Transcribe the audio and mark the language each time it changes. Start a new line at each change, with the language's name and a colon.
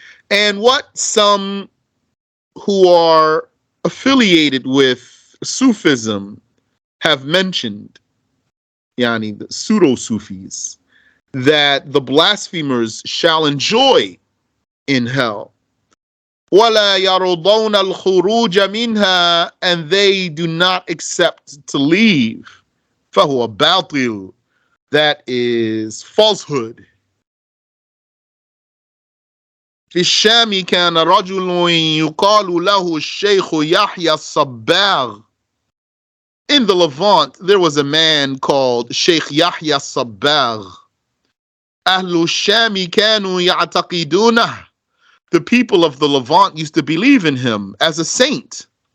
English: And what some who are affiliated with Sufism have mentioned, yani the pseudo-Sufis, that the blasphemers shall enjoy in hell.
Arabic: وَلَا يَرْضَوْنَ الْخُرُوجَ مِنْهَا,
English: and they do not accept to leave.
Arabic: فَهُوَ بَاطِل,
English: that is falsehood.
Arabic: في الشام كان رجل يقال له الشيخ يحيى الصباغ.
English: In the Levant, there was a man called Sheikh Yahya Sabbagh.
Arabic: أهل الشام كانوا يعتقدونه.
English: The people of the Levant used to believe in him as a saint.